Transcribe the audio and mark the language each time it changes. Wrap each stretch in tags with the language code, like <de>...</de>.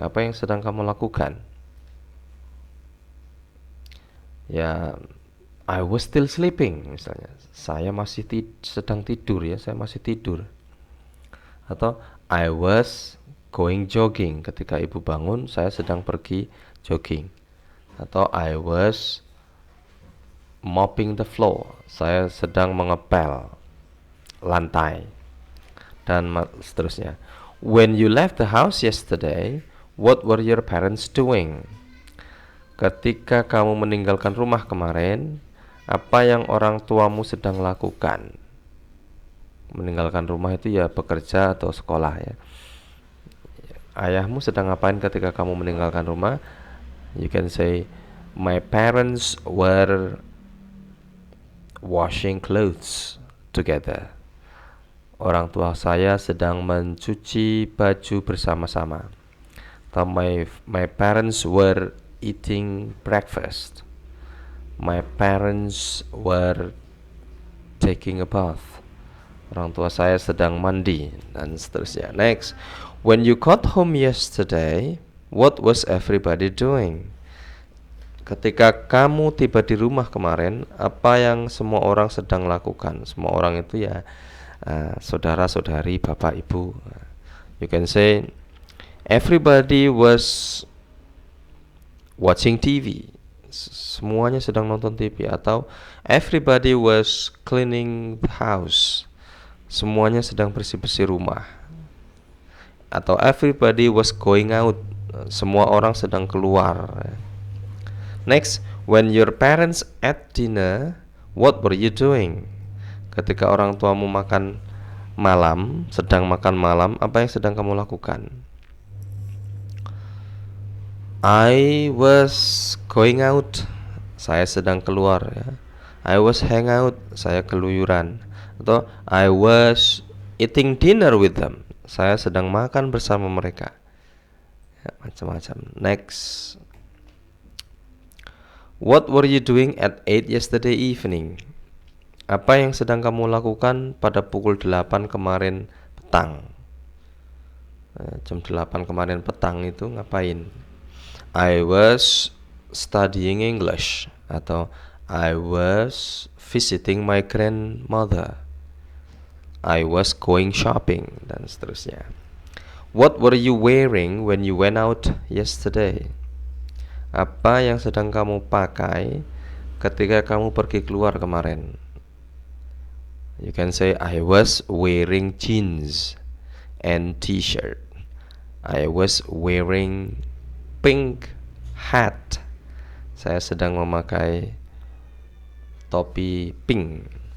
<id>Apa yang sedang kamu lakukan? Ya, I was still sleeping misalnya. Saya masih sedang tidur ya, saya masih tidur. Atau I was going jogging. Ketika ibu bangun, saya sedang pergi jogging.</id> <en>Atau I was mopping the floor.</en> <id>Saya sedang mengepel lantai.</id> <en>Dan seterusnya. When you left the house yesterday, what were your parents doing?</en> <id>Ketika kamu meninggalkan rumah kemarin, apa yang orang tuamu sedang lakukan? Meninggalkan rumah itu ya bekerja atau sekolah ya. Ayahmu sedang ngapain ketika kamu meninggalkan rumah?</id> <en>You can say, my parents were washing clothes together.</en> <id>Orang tua saya sedang mencuci baju bersama-sama.</id> <en>Atau my parents were eating breakfast. My parents were taking a bath.</en> <id>Orang tua saya sedang mandi, dan seterusnya.</id> <en>Next, when you got home yesterday, what was everybody doing?</en> <id>Ketika kamu tiba di rumah kemarin, apa yang semua orang sedang lakukan? Semua orang itu ya saudara-saudari, bapak, ibu.</id> <en>You can say, everybody was watching TV.</en> <id>Semuanya sedang nonton TV.</id> <en>Atau everybody was cleaning the house.</en> <id>Semuanya sedang bersih-bersih rumah. Atau everybody was going out. Semua orang sedang keluar.</id> <en>Next, when your parents ate dinner, what were you doing?</en> <id>Ketika orang tuamu makan malam, sedang makan malam, apa yang sedang kamu lakukan?</id> <en>I was going out. Saya sedang keluar ya. I was hang out.</en> <id>Saya keluyuran.</id> <en>Atau I was eating dinner with them.</en> <id>Saya sedang makan bersama mereka. Ya, macam-macam. Next.</id> <en>What were you doing at 8 yesterday evening?</en> <id>Apa yang sedang kamu lakukan pada pukul 8 kemarin petang? Jam 8 kemarin petang itu ngapain? I was studying English.</id> <en>Atau I was visiting my grandmother. I was going shopping, dan seterusnya. What were you wearing when you went out yesterday?</en> <id>Apa yang sedang kamu pakai ketika kamu pergi keluar kemarin?</id> <en>You can say I was wearing jeans and t-shirt. I was wearing pink hat.</en> <id>Saya sedang memakai topi pink.</id>